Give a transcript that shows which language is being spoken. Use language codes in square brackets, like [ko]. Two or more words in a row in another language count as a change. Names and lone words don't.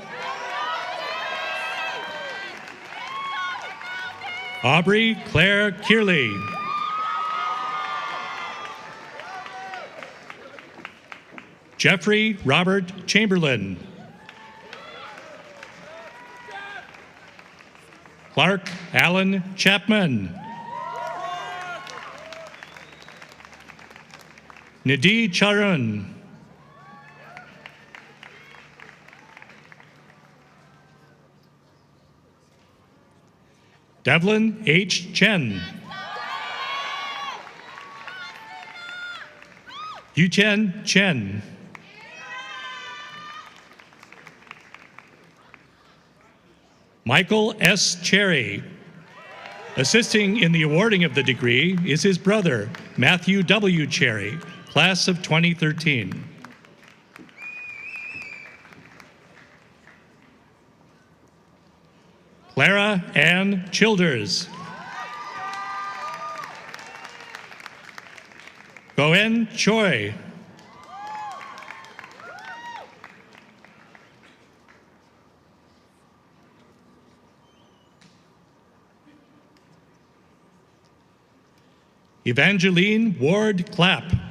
[en] Aubrey Claire Kearley. Jeffrey Robert Chamberlain. Clark Allen Chapman. Nidhi Charun. Devlin H. Chen. Yuchen Chen. Michael S. Cherry. Assisting in the awarding of the degree is his brother, Matthew W. Cherry, class of 2013. Clara Ann Childers. Goen Choi. Evangeline Ward Clapp.